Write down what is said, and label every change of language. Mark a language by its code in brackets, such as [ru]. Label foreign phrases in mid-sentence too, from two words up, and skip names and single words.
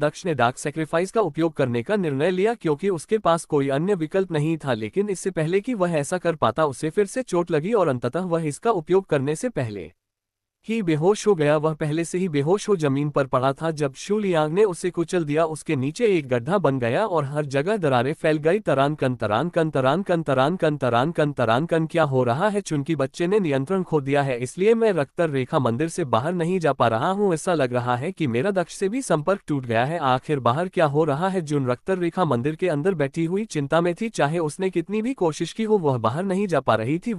[hi] दक्ष ने डार्क सैक्रिफाइस का उपयोग करने का निर्णय लिया क्योंकि उसके पास कोई अन्य विकल्प नहीं था, लेकिन इससे पहले कि वह ऐसा कर पाता उसे फिर से चोट लगी और अंततः वह इसका उपयोग करने से पहले ही बेहोश हो गया। वह पहले से ही बेहोश हो जमीन पर पड़ा था जब शू लियांग ने उसे कुचल दिया। उसके नीचे एक गड्ढा बन गया और हर जगह दरारें फैल गई। तरान कन तरान कन तरान कन तरान कन तरान कन तरान कन। क्या हो रहा है? चुनकी बच्चे ने नियंत्रण खो दिया है, इसलिए मैं रक्तर रेखा मंदिर से बाहर नहीं जा पा रहा हूँ। ऐसा लग रहा है कि मेरा दक्ष से भी संपर्क टूट गया है। आखिर बाहर क्या हो रहा है? जुन रक्तर रेखा मंदिर के अंदर बैठी हुई चिंता में थी। चाहे उसने कितनी भी कोशिश की हो वह बाहर नहीं जा पा रही थी।